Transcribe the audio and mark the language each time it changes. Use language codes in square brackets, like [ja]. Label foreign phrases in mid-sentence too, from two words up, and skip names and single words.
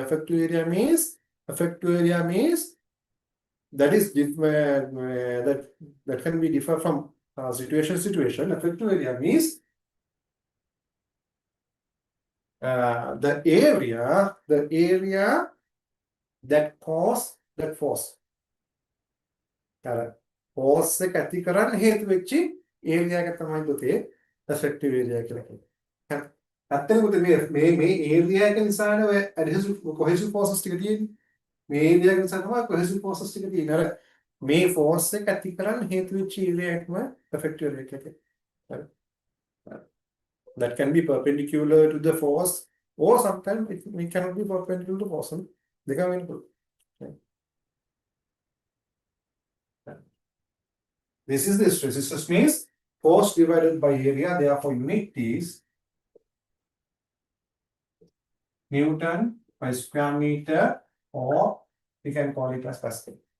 [en] Effective area means that is that can be differ from situation. Effective area means the area that cause that force. [si] force එක ඇති කරන්න හේතු වෙච්ච area එක තමයි පුතේ [en] effective area [si] කියලා කියන්නේ. ඇත්තටම පුතේ මේ area එක නිසානේ ඔය [en] adhesive cohesive forces [si] ටික තියෙන්නේ. මේ area එක නිසා තමයි [en] cohesive forces [si] ටික තියෙන්නේ. අර මේ force එක ඇති කරන්න හේතු වෙච්ච area එකම [en] effective area [si] එක. හරි. [en] That can be perpendicular to the force or sometimes it cannot be perpendicular to force. [si] දෙකම වෙන්න පුළුවන්. [en] This is the stress. Stress means force divided by area. Therefore, unit is Newton by square meter, or we can call it as Pascal.